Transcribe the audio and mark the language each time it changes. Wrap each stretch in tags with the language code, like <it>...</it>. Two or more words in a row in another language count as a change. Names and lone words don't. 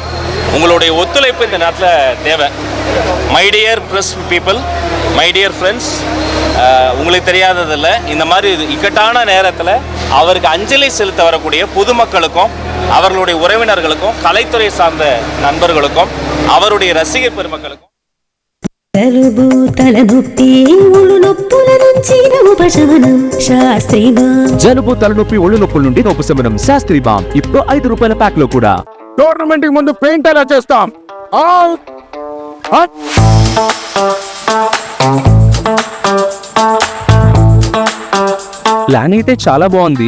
<ta>உங்களுடைய ஒத்துழைப்பு இந்த நேரத்தில் தேவை.</ta> <en>my dear press people, my dear friends,</en> <ta>உங்களுக்கு தெரியாததில்லை, இந்த மாதிரி இக்கட்டான நேரத்தில் அவருக்கு அஞ்சலி செலுத்த வரக்கூடிய பொதுமக்களுக்கும் அவர்களுடைய உறவினர்களுக்கும் கலைத்துறை சார்ந்த நண்பர்களுக்கும் அவருடைய ரசிகர் பெருமக்களுக்கும்</ta> <te>జలుబు తలనొప్పి ఒళ్ళు నొప్పుల నుంచి ఉపశమనం శాస్త్రీ బామ్. జలుబు తలనొప్పి ఒళ్ళు నొప్పుల నుండి ఉపశమనం శాస్త్రీ బామ్ ఇప్పుడు 5 రూపాయల ప్యాక్ లో కూడా. టోర్నమెంట్ కి ముందు పెయింట్ ఎలా చేస్తాం? ప్లాన్ అయితే చాలా బాగుంది</te>